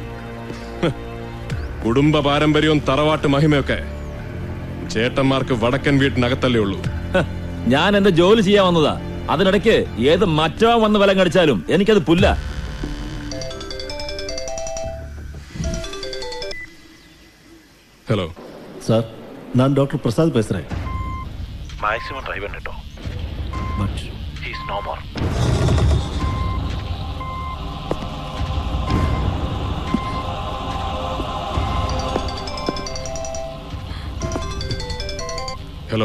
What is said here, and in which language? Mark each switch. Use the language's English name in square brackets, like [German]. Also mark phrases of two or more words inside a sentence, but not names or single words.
[Malayalam] കുടുംബ പാരമ്പര്യവും തറവാട്ട് മഹിമയൊക്കെ ചേട്ടന്മാർക്ക് വടക്കൻ വീട്ടിനകത്തല്ലേ ഉള്ളൂ. ഞാൻ എന്റെ ജോലി ചെയ്യാൻ വന്നതാ. അതിനിടയ്ക്ക് ഏത് മറ്റോ വന്ന് വിലം കടിച്ചാലും എനിക്കത് പുല്ല. ഹലോ [Tamil] சார், நான் டாக்டர் பிரசாத் பேசுறேன். [English] maximum try [Tamil] பண்ணிட்டோம். பட் [English] he's no more. [Malayalam] ഹലോ,